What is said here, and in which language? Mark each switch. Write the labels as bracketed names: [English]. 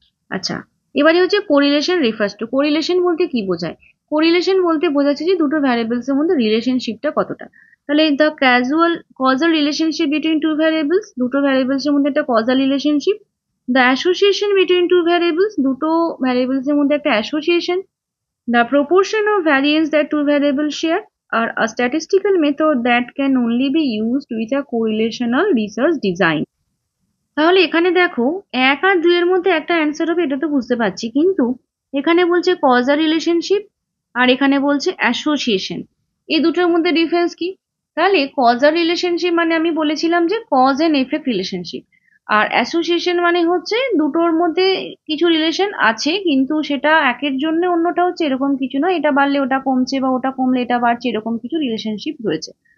[Bangla] আচ্ছা, এবারে হচ্ছে কোরিলেশন রেফার্স টু। কোরিলেশন বলতে কি বোঝায়? কোরিলেশন বলতে বোঝাচ্ছে যে দুটো ভ্যারিয়েবলস এর মধ্যে রিলেশনশিপটা কতটা। তাহলে [English] the causal relationship between two variables, [Bangla] দুটো ভ্যারিয়েবলস এর মধ্যে একটা causal relationship. [English] the association between two variables, [Bangla] দুটো ভ্যারিয়েবলস এর মধ্যে একটা association. [English] The proportion of variance that two variables share are a statistical method that can only be used with a correlational research design. [Bangla] তাহলে এখানে দেখো 1 আর 2 এর মধ্যে একটা অ্যান্সার হবে, এটা তো বুঝতে পারছি, কিন্তু এখানে বলছে কজাল রিলেশনশিপ আর এখানে বলছে অ্যাসোসিয়েশন, এই দুটোর মধ্যে ডিফারেন্স কি? তাহলে কজাল রিলেশনশিপ মানে আমি বলেছিলাম যে cause and effect relationship, আর association মানে হচ্ছে দুটোর মধ্যে কিছু রিলেশন আছে কিন্তু সেটা একের জন্য অন্যটা হচ্ছে এরকম কিছু নয়, এটা বাড়লে ওটা কমছে বা ওটা কমলে এটা বাড়ছে, এরকম কিছু রিলেশনশিপ রয়েছে।